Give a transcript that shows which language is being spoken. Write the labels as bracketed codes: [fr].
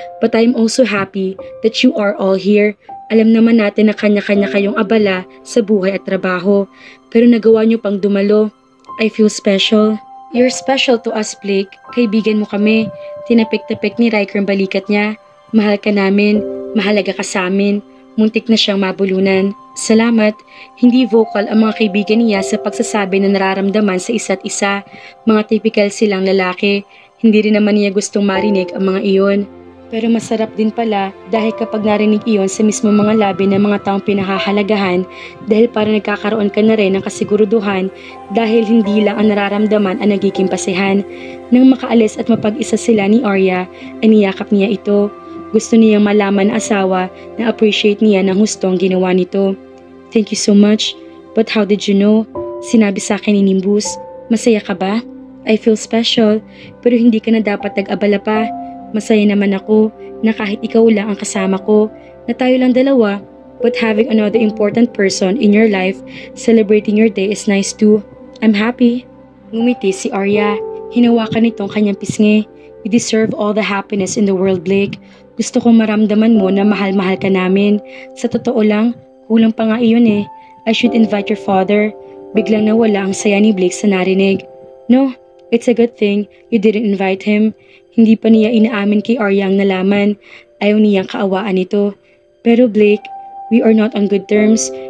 [en] But I'm also happy that you are all here. [tl] Alam naman natin na kanya-kanya kayong abala sa buhay at trabaho. Pero nagawa niyo pang dumalo. [en] I feel special. You're special to us, Blake. [tl] Kaibigan mo kami. Tinapik-tapik ni Riker ang balikat niya. Mahal ka namin. Mahalaga ka sa amin. Muntik na siyang mabulunan. Salamat. Hindi vocal ang mga kaibigan niya sa pagsasabi na nararamdaman sa isa't isa. Mga typical silang lalaki. Hindi rin naman niya gustong marinig ang mga iyon. Pero masarap din pala dahil kapag narinig iyon sa mismo mga labi ng mga taong pinahahalagahan dahil parang nagkakaroon ka na rin ng kasiguruduhan dahil hindi lang ang nararamdaman ang nagiging pasehan. Nang makaalis at mapag-isa sila ni Arya, ay niyakap niya ito. Gusto niyang malaman ng asawa na appreciate niya ng hustong ginawa nito. [en] Thank you so much. But how did you know? [tl] Sinabi sa akin ni Nimbus. Masaya ka ba? [en] I feel special. [tl] Pero hindi ka na dapat nag-abala pa. Masaya naman ako na kahit ikaw lang ang kasama ko, na tayo lang dalawa. [en] But having another important person in your life, celebrating your day is nice too. I'm happy. [tl] Ngumiti si Arya. Hinawakan nitong kanyang pisngi. [en] You deserve all the happiness in the world, Blake. [tl] Gusto kong maramdaman mo na mahal-mahal ka namin. Sa totoo lang, kulang pa nga iyon eh. [en] I should invite your father. [tl] Biglang nawala ang saya ni Blake sa narinig. [en] No, it's a good thing you didn't invite him. [tl] Hindi pa niya inaamin kay Arya ang nalaman. Ayaw niyang kaawaan ito. [en] Pero Blake, we are not on good terms.